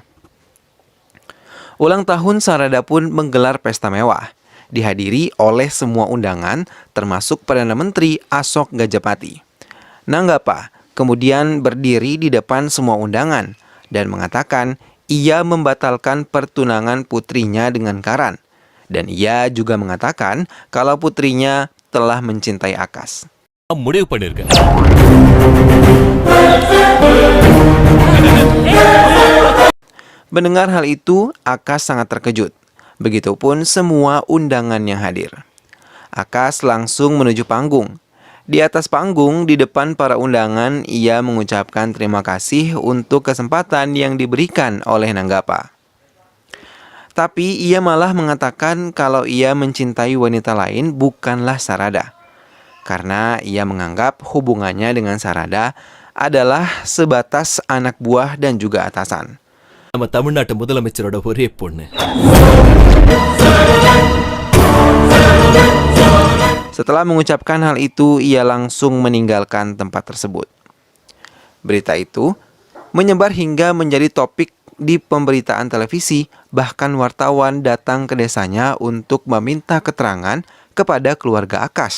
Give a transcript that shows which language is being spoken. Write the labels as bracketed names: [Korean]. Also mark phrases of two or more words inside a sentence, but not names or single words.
[Indonesian] Ulang tahun Sarada pun menggelar pesta mewah, dihadiri oleh semua undangan termasuk Perdana Menteri Asok Gajapati. Nanggapa kemudian berdiri di depan semua undangan dan mengatakan ia membatalkan pertunangan putrinya dengan Karan. Dan ia juga mengatakan kalau putrinya telah mencintai Akas. [Tamil] முடிவு பண்ணிருக்கேன். [Indonesian] Mendengar hal itu, Akas sangat terkejut. Begitupun semua undangan yang hadir. Akas langsung menuju panggung. Di atas panggung, di depan para undangan, ia mengucapkan terima kasih untuk kesempatan yang diberikan oleh Nanggapa. Tapi ia malah mengatakan kalau ia mencintai wanita lain bukanlah Sarada. Karena ia menganggap hubungannya dengan Sarada adalah sebatas anak buah dan juga atasan. [Tamil] நம்ம தமிழ்நாட்டு முதலமைச்சரோட ஒரே பொண்ணு. [Indonesian] Setelah mengucapkan hal itu, ia langsung meninggalkan tempat tersebut. Berita itu menyebar hingga menjadi topik di pemberitaan televisi, bahkan wartawan datang ke desanya untuk meminta keterangan kepada keluarga Akas.